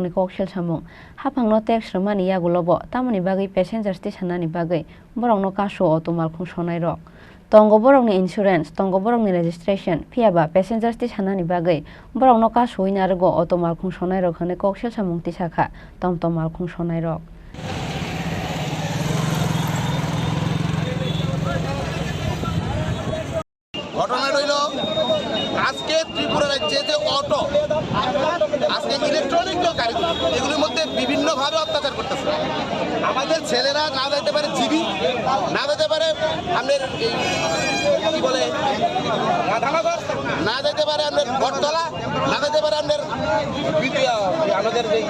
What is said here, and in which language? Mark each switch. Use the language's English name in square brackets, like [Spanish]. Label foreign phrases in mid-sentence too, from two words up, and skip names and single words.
[Kok Borok] ni koksel samung hapangno tax rwmani yagulobo tamoni bagui passengers tisanani bagui borokno kasu auto malkhung sonai rok tongo borokni insurance tongo borokni registration phiaba passengers tisanani bagui borokno kasu inarugo auto malkhung sonai rok hone koksel samung tisakha tomtom malkhung sonai rok [Bangla] ঘটনা রইল আজকে ত্রিপুরা রাজ্যে যে অটো আজকে ইলেকট্রনিক যে গাড়িগুলো এগুলোর মধ্যে বিভিন্নভাবে অত্যাচার করতেছে আমাদের ছেলেরা না যেতে পারে জিবি না যেতে পারে আপনার কি বলে রাধানগর না যেতে পারে আপনার বটতলা না যেতে পারে আপনার আমাদের